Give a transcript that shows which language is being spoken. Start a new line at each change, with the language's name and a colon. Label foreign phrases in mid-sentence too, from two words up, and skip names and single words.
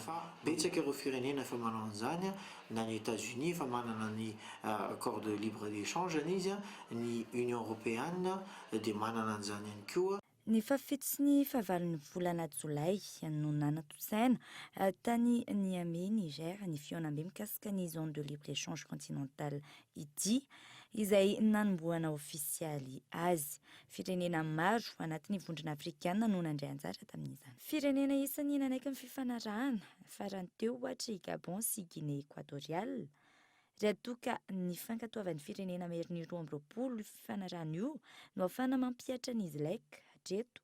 Malagasy: Fa betsaka ireo firenena efa manao an'izany, na ny États-Unis efa manana ny
French: accord de libre d'échange
Malagasy: izy, ny Union européenne dia manana an'izany ihany koa. Ny fafito sy ny fahavalon'ny volana Jolay no nanatosaina tany Niamey, Niger, ny fionambe mikasika ny
French: zone de libre échange continental
Malagasy: ity izay nanomboana ofisialy azy. Firenena maro anatin'ny vondrona afrikana no nandray anjara tamin'izany. Firenena isan'ny nanaiky ny fifanarahana farany teo ohatra i Gabon sy Guinée équatoriale. Raha toa ka ny fankatoavan'ny firenena meriny 2020 fifanarahana io no ahafahana mampiatra an'izy laika hatreto.